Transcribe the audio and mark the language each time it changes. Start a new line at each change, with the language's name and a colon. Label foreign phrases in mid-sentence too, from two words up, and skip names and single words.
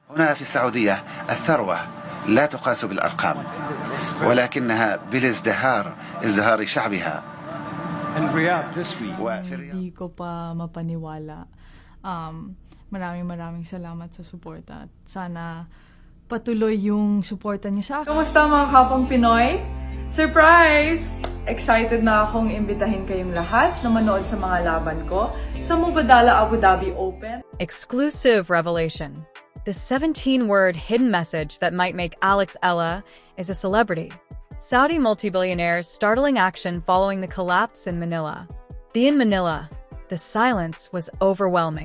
Arabic: هنا في السعودية الثروة لا تقاس بالأرقام ولكنها ازدهار شعبها.
Filipino: Hindi ko pa mapaniwala. Maraming salamat sa suporta at sana patuloy yung suporta niyo sa akin. Kamusta mga kapang Pinoy? Surprise! Excited na akong imbitahin kayong lahat na manood sa mga laban ko sa Mubadala Abu Dhabi Open.
English: Exclusive revelation. The 17-word hidden message that might make Alex Eala is a celebrity. Saudi multi-billionaire's startling action following the collapse in Manila. In Manila, the silence was overwhelming.